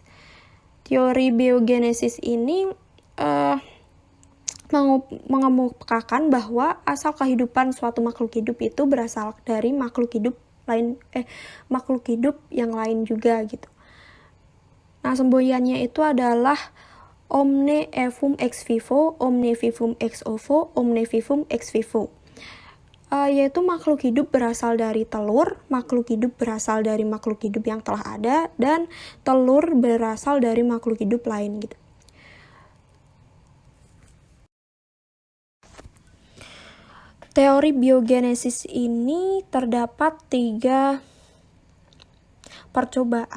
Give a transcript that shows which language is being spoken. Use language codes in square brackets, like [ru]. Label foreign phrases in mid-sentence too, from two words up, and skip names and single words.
[id] Teori biogenesis ini mengemukakan bahwa asal kehidupan suatu makhluk hidup itu berasal dari makhluk hidup yang lain juga gitu. Nah, semboyannya itu adalah [la] omne vivum ex vivo, omne vivum ex ovo, omne vivum ex vivo. [id] Yaitu makhluk hidup berasal dari telur, makhluk hidup berasal dari makhluk hidup yang telah ada, dan telur berasal dari makhluk hidup lain gitu. Teori biogenesis ini terdapat 3 percobaan.